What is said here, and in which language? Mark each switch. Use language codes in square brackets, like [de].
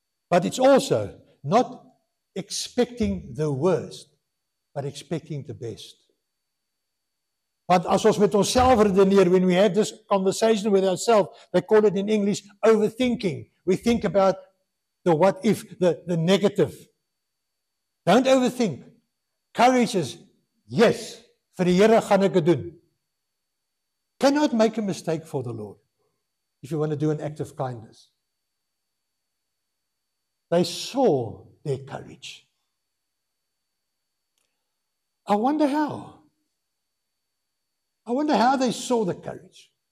[en] But it's also not expecting the worst, but expecting the best. [af] Want as ons met onsself redeneer, [en] when we have this conversation with ourselves, they call it in English overthinking. We think about the what if, the negative. Don't overthink. Courage is, yes, [af] vir die Here gaan ek dit doen. [en] Cannot make a mistake for the Lord if you want to do an act of kindness. They saw their courage. I wonder how. I wonder how they saw the courage.